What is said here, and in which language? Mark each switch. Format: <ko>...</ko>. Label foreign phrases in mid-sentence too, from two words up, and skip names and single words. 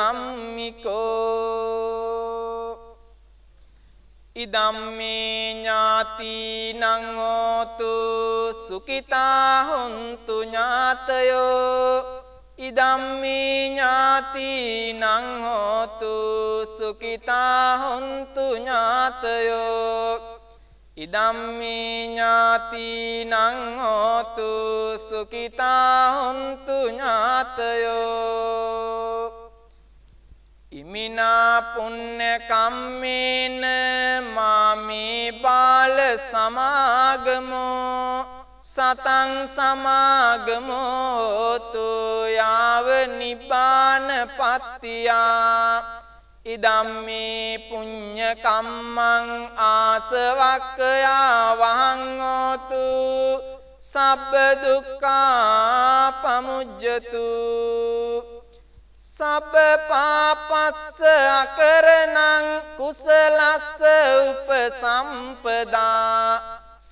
<pi>ධම්මිකෝ ඉදම්මේ ඥාතිනං හෝතු සුඛිතා හොන්තු ඥාතයෝ ඉදම්මේ ඥාතිනං හෝතු සුඛිතා හොන්තු ඥාතයෝ ඉදම්මේ ඥාතිනං හෝතු සුඛිතා හොන්තු ඥාතයෝ ඉමිනා පුඤ්ඤ කම්මේන මාමේ බාල සමාගමෝ සතං සමාගමෝ තු යාව නිබ්බාන පත්තියා ඉදම්මේ පුඤ්ඤ කම්මං ආසවක්ඛයා වහං හෝතු සබ්බ දුක්ඛා පමුජ්ජතු සබ්බ පාපස්ස අකරණං කුසලස්ස උපසම්පදා</pi>